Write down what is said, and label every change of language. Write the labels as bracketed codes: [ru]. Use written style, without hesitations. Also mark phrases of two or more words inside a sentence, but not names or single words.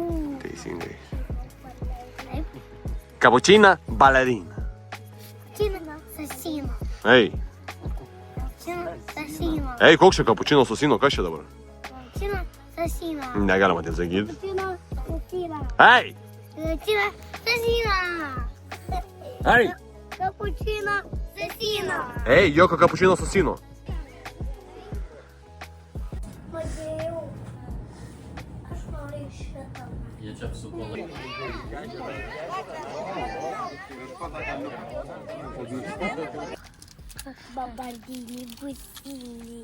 [lt] Teisingai. Taip. Cappuccina balerina. Cappuccino assassino. Ei, Cappuccino assassino. koks čia cappuccino assassino, kas čia dabar? Cappuccino assassino. Negalima tai sakyti. Cappuccino assassino. Ei! Cappuccino assassino. Ei! Cappuccino assassino. Ei, jokio cappuccino assassino. Matėjau. Aš noriu Jie čia apsuko laiką. Babardiniai, businiai.